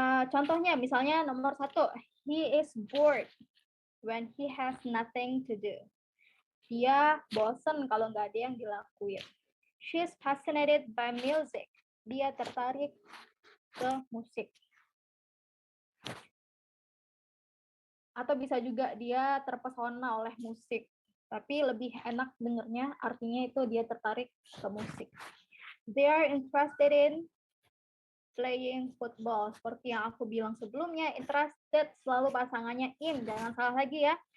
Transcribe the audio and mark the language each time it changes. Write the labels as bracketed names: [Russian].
[Indonesian] Contohnya misalnya nomor 1, [English] he is bored when he has nothing to do. [Indonesian] Dia bosen kalau nggak ada yang dilakuin. [English] She's fascinated by music. [Indonesian] Dia tertarik ke musik. Atau bisa juga dia terpesona oleh musik. Tapi lebih enak dengernya, artinya itu dia tertarik ke musik. [English] They are interested in playing football. [Indonesian] Seperti yang aku bilang sebelumnya, interested selalu pasangannya in. Jangan salah lagi ya.